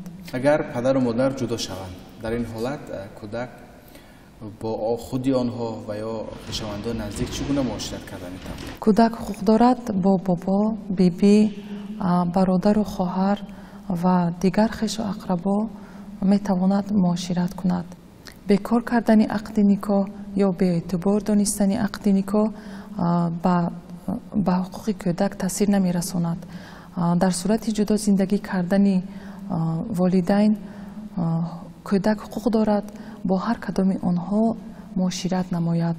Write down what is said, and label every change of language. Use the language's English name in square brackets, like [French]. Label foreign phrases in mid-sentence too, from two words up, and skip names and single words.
[Persian] اگر پدر و مادر جدا شوند، در این حالت کودک با خودی آنها و یا خویشاوندان نزدیک چگونه معاشرت کرده می تواند؟ کودک حقوق دارد با بابا، بیبی، برادر و خواهر و دیگر خویش و اقربا می تواند معاشرت کند. [Tajik] бекор кардани ақди никоҳ ё беэътибор донистани ақди никоҳ ба ҳуқуқи кӯдак таъсир намерасонад. дар сурати ҷудо зиндагӣ кардани волидайн кӯдак ҳуқуқ дорад бо ҳар кадоми онҳо муошират намояд.